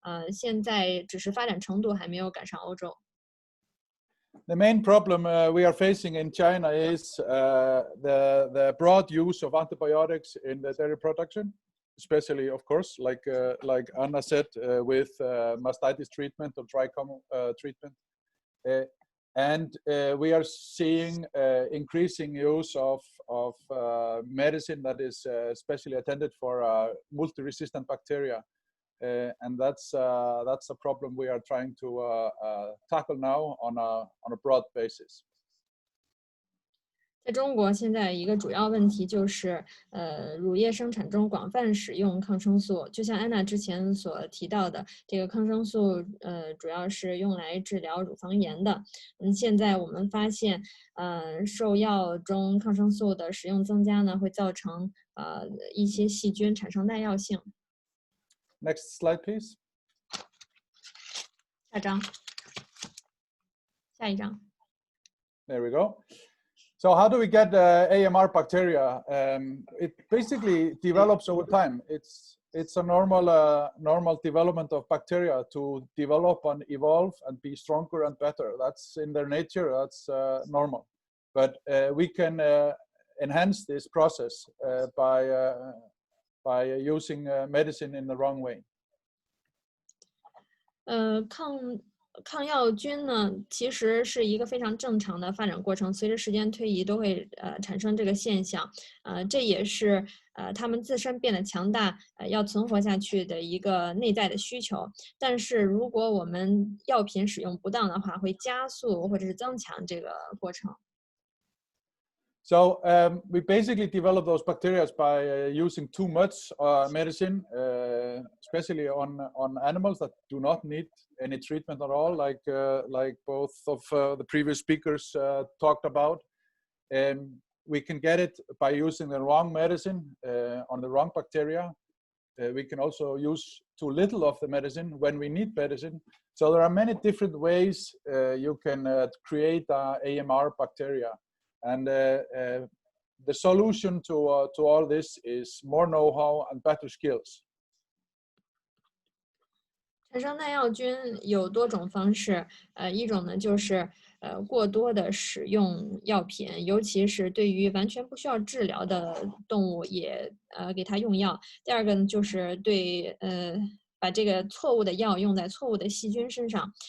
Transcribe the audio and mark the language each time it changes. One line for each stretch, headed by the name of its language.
Chinese: 现在只是发展程度还没有赶上欧洲。
English: The main problem we are facing in China is the broad use of antibiotics in the dairy production, especially, of course, like Anna said, with mastitis treatment or dry common treatment. And we are seeing increasing use of medicine that is specially intended for multi-resistant bacteria. And that's a problem we are trying to tackle now on a broad basis.
Chinese: 在中国，现在一个主要问题就是，乳业生产中广泛使用抗生素。就像安娜之前所提到的，这个抗生素，主要是用来治疗乳房炎的。现在我们发现，兽药中抗生素的使用增加呢，会造成一些细菌产生耐药性。
English: Next slide, please.
Chinese: 下张，下一张。
English: There we go. So how do we get AMR bacteria? It basically develops over time. It's a normal development of bacteria to develop and evolve and be stronger and better. That's in their nature. That's normal. But we can enhance this process by using medicine in the wrong way.
Chinese: 抗药菌呢，其实是一个非常正常的发展过程，随着时间推移都会产生这个现象，这也是它们自身变得强大，要存活下去的一个内在的需求。但是如果我们药品使用不当的话，会加速或者是增强这个过程。
English: So we basically develop those bacteria by using too much medicine, especially on animals that do not need any treatment at all, like both of the previous speakers talked about. We can get it by using the wrong medicine on the wrong bacteria. We can also use too little of the medicine when we need medicine. So there are many different ways you can create AMR bacteria. And the solution to all this is more know-how and better skills.
Chinese: 产生耐药菌有多种方式，一种呢就是过多的使用药品，尤其是对于完全不需要治疗的动物也给它用药。第二个呢就是把这个错误的药用在错误的细菌身上。